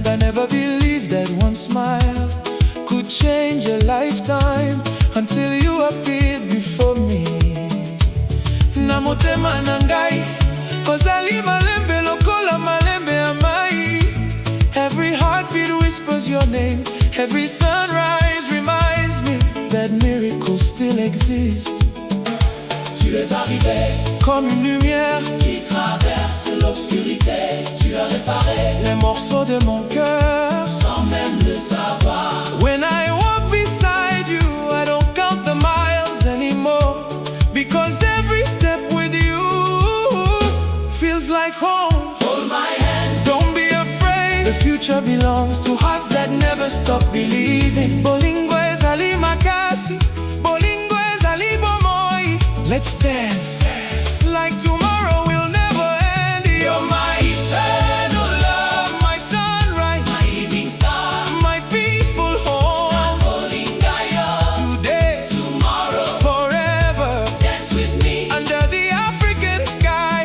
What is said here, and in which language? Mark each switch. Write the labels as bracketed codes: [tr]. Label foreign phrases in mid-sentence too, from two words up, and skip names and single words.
[en] I never believed that one smile could change a lifetime, until you appeared before me. [ln] Namotema nangai kozali malembe lokola malembe amai. [en] Every heartbeat whispers your name. Every sunrise reminds me that miracles still exist. [fr] Tu es arrivé comme une lumière qui traverse l'obscurité. Tu as réparé les morceaux de mon cœur sans même le savoir. [en] When I walk beside you, I don't count the miles anymore, because every step with you feels like home. Hold my hand, don't be afraid. The future belongs to hearts that never stop believing. [ln] Bolingo ezali makasi, bolingo ezali bomoi. [en] Let's dance like tomorrow will never end. You're my eternal love, my sunrise, my evening star, my peaceful home. Today, tomorrow, forever. Dance with me under the African sky.